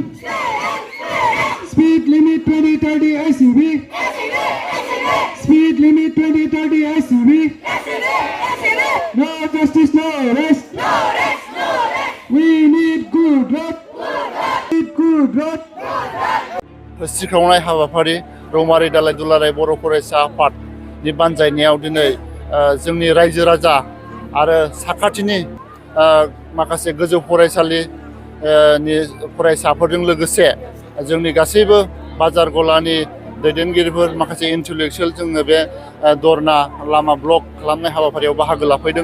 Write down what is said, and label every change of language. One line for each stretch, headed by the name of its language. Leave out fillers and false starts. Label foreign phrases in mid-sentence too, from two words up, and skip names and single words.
English: Speed limit 20-30 ACB. Speed limit 20-30 ACB. No justice, no arrest. We need good road. Need good road.
Bodo: सिखावनाय हाबाफारि रौमारि दालाय दुलाराय बर' फरायसा आफादनि बानजायनायाव दिनै जोंनि रायजो राजा आरो साखाथिनि माखासे गोजौ फरायसालिनि फरायसाफोरजों लोगोसे जोंनि गासैबो बाजार गलानि दैदेनगिरिफोर माखासे इन्टेलेक्सुयेल जोङो बे दरना लामा ब्लक खालामनाय हाबाफारियाव बाहागो लाफैदों।